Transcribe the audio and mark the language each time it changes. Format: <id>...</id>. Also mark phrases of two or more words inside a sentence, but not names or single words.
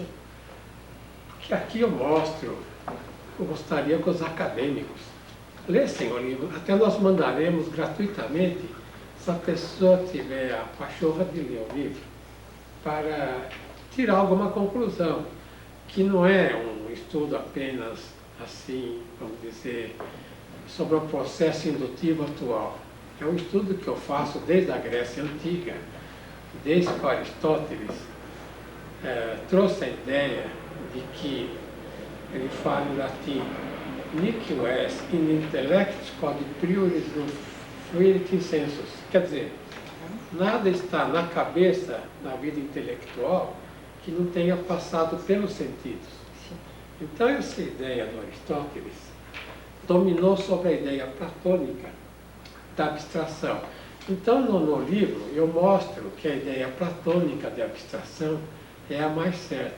<pt>Porque aqui eu mostro, eu gostaria que os acadêmicos lessem o livro, até nós mandaremos gratuitamente, se a pessoa tiver a pachorra de ler o livro, para tirar alguma conclusão, que não é um estudo apenas assim, vamos dizer, sobre o processo indutivo atual. É um estudo que eu faço desde a Grécia Antiga, desde que Aristóteles trouxe a ideia de que ele fala em latim:</pt> <la>"Nihil est in intellectis quod prioris non fuerit insensus".</la> <pt>Quer dizer, nada está na cabeça, na vida intelectual, que não tenha passado pelos sentidos. Então, essa ideia do Aristóteles dominou sobre a ideia platônica da abstração. Então, no livro, eu mostro que a ideia platônica de abstração é a mais certa.</pt>